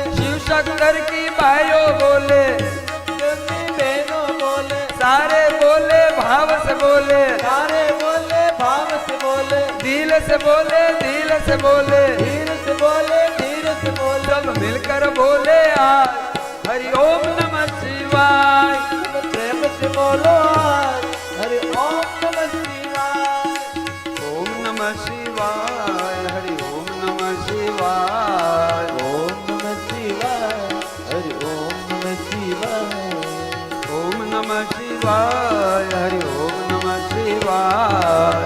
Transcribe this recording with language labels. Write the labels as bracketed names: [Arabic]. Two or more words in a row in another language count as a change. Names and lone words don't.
[Hindi] शिव शंकर की बायो बोले, नंदी बहनों बोले, सारे बोले भाव से बोले, सारे बोले भाव से बोले, दिल से बोले दिल से बोले, धीर से बोले धीर से बोले, सब मिलकर बोले आज [Sanskrit] हरि ओम नमः शिवाय, [Hindi] प्रेम से बोलो आज [Sanskrit] हरि ओम नमः शिवाय। ओम नमः शिवाय, हरि ओम नमः शिवाय, ओम नमः शिवाय, हरि ओम नमः शिवाय, ओम नमः शिवाय, हरि ओम नमः शिवाय,